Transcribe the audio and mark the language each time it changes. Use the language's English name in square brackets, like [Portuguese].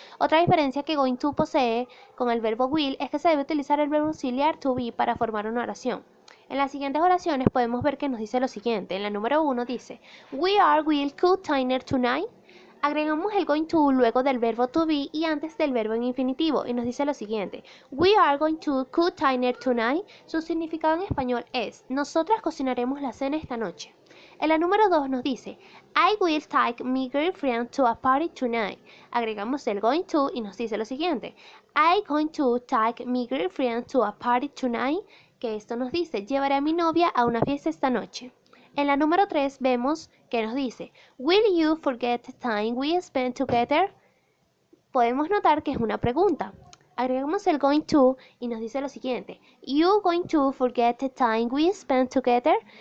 [Spanish] Otra diferencia que going to posee con el verbo will es que se debe utilizar el verbo auxiliar to be para formar una oración. En las siguientes oraciones podemos ver que nos dice lo siguiente. En la número 1 dice, [English] We are will cook dinner tonight. [Spanish] Agregamos el going to luego del verbo to be y antes del verbo en infinitivo y nos dice lo siguiente. [English] We are going to cook dinner tonight. [Spanish] Su significado en español es nosotras cocinaremos la cena esta noche. En la número 2 nos dice [English] I will take my girlfriend to a party tonight. [Spanish] Agregamos el going to y nos dice lo siguiente. [English] I'm going to take my girlfriend to a party tonight. [Spanish] Que esto nos dice llevaré a mi novia a una fiesta esta noche. En la número 3 vemos que nos dice, [English] Will you forget the time we spent together? [Spanish] Podemos notar que es una pregunta. Agregamos el going to y nos dice lo siguiente, [English] You going to forget the time we spent together?